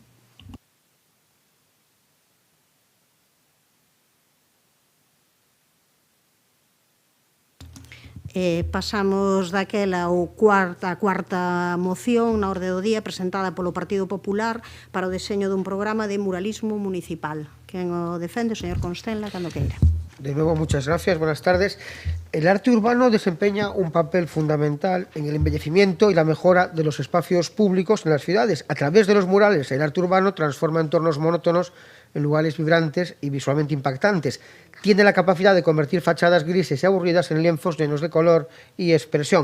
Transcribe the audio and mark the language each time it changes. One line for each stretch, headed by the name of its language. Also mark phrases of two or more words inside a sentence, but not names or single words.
Galician: Pasamos daquela a cuarta moción na orde do día presentada polo Partido Popular para o deseño dun programa de muralismo municipal. Quen o defende? O señor Constenla, cando queira.
Spanish: De nuevo, muchas gracias. Buenas tardes. El arte urbano desempeña un papel fundamental en el embellecimiento y la mejora de los espacios públicos en las ciudades. A través de los murales, el arte urbano transforma entornos monótonos en lugares vibrantes y visualmente impactantes. Tiene la capacidad de convertir fachadas grises y aburridas en lienzos llenos de color y expresión.